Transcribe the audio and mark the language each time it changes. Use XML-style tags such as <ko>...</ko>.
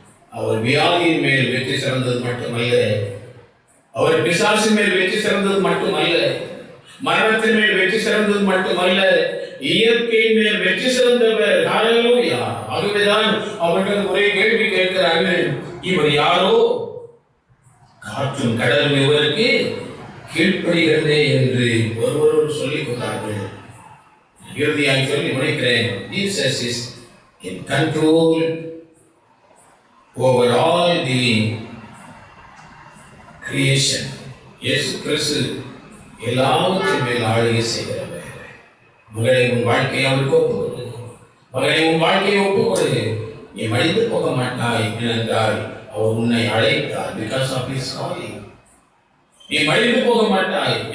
<ta>அவர் வியாதியின் மேல் வெற்றி சிறந்தது மட்டுமல்ல, அவர் பிசாசின் மேல் வெற்றி சிறந்தது மட்டுமல்ல, மரணத்தின் மேல் வெற்றி சிறந்தது மட்டுமல்ல, இயற்கையின் மேல் வெற்றி சிறந்தவர். ஹல்லேலூயா! ஆகவேதான் அவர்கள் ஒரே கேள்வி கேட்கிறார்கள், இவர் யாரோ? காற்றும் கடலும் இவருக்கு கீழ்ப்படுகிறதே என்று ஒருவரோடு சொல்லிக் கொண்டார்கள். இறுதியாக சொல்லி முடிக்கிறேன்.</ta> <en>Jesus is in control over all the creation.</en> <ta>இயேசு கிறிஸ்து எல்லாவற்றின் மேல் ஆளுகை செய்கிறவர். மகளே, உன் வாழ்க்கையை அவருக்கு ஒப்புக்கொடு. மகளே, உன் வாழ்க்கையை ஒப்புக்கொடு. நீ மடிந்து போக மாட்டாய். ஏனென்றால் அவர் உன்னை அழைத்தார்.</ta> <en>Because of his calling.</en> <ta>நீ மடிந்து போக மாட்டாய்.</ta>